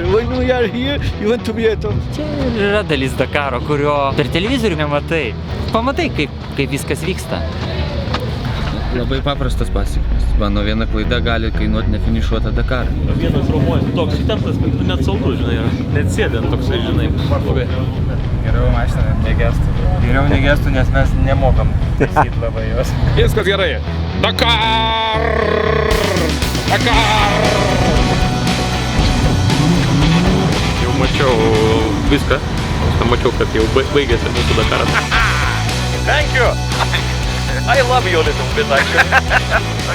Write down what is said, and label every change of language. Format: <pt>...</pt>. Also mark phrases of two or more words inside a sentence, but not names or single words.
<en>When you are here, you want to be at home.</en> <lt>Čia ir yra dalis Dakaro, kurio per televizorių nematai. Pamatai, kaip viskas vyksta. Labai paprastas pasekmes. Mano viena klaida gali kainuoti nefinišuotą Dakarą. Vienas romuojas toks įtemptas, kad net saldu, žinai, yra. Net sėdint toksai, žinai, blogai. Geriau mašina negestų. Geriau negestų, nes mes nemokam taisyti labai jos. Viskas gerai. Dakar! Dakar! Jau mačiau viską. Mačiau, kad jau baigėsi mūsų Dakaras.</lt> <en>Thank you! I love you a little bit, actually.</en>